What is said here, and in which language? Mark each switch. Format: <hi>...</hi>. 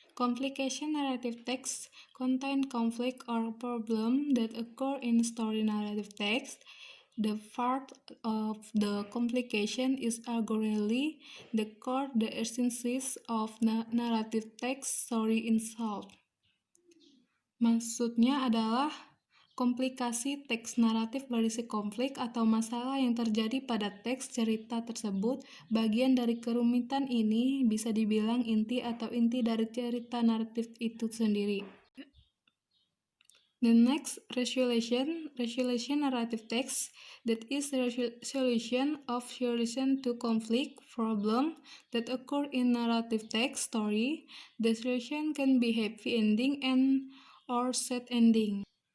<en>Complication narrative text contain conflict or problem that occur in story narrative text. The part of the complication is arguably the core, the essence of narrative text story itself.</en> <id>Maksudnya adalah komplikasi teks naratif berisi konflik atau masalah yang terjadi pada teks cerita tersebut. Bagian dari kerumitan ini bisa dibilang inti atau inti dari cerita naratif itu sendiri.</id> <en>The next, resolution narrative text, that is resolution of solution to conflict, problem that occur in narrative text story. The solution can be happy ending and or sad ending.</en>